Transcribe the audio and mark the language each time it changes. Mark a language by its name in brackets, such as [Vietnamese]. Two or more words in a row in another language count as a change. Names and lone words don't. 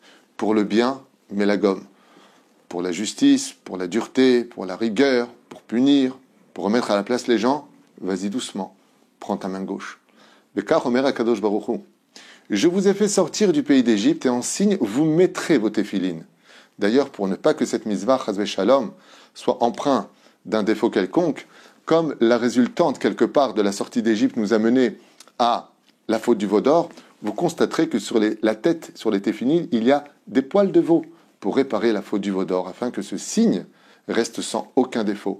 [French] Pour le bien, mets la gomme. Pour la justice, pour la dureté, pour la rigueur, pour punir, pour remettre à la place les gens, vas-y doucement, prends ta main gauche. Le car [Hebrew] אומר הקדוש ברוך הוא, [French] je vous ai fait sortir du pays d'Égypte et en signe, vous mettrez vos téphilines. D'ailleurs, pour ne pas que cette mitzvah, [Hebrew] חס ושלום, [French] soit empreinte d'un défaut quelconque, comme la résultante quelque part de la sortie d'Égypte nous a mené à la faute du veau d'or, vous constaterez que sur la tête, sur les téphilines, il y a des poils de veau pour réparer la faute du veau d'or, afin que ce signe reste sans aucun défaut.